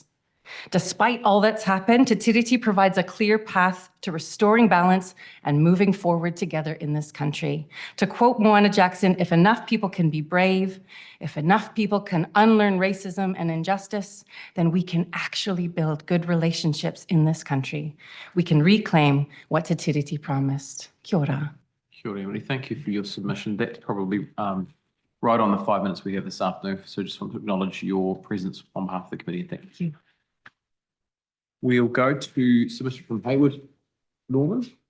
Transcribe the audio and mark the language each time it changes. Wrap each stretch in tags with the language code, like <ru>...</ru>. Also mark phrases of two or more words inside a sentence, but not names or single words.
<en>Despite all that's happened, Te Tiriti provides a clear path to restoring balance and moving forward together in this country. To quote Moana Jackson, if enough people can be brave, if enough people can unlearn racism and injustice, then we can actually build good relationships in this country. We can reclaim what Te Tiriti promised.</en> <mi>Kia ora. Kia ora, Emily.</mi> <en>Thank you for your submission. That's probably right on the 5 minutes we have this afternoon. So just want to acknowledge your presence on behalf of the committee. Thank you. We'll go to submission from Hayward Norman.</en>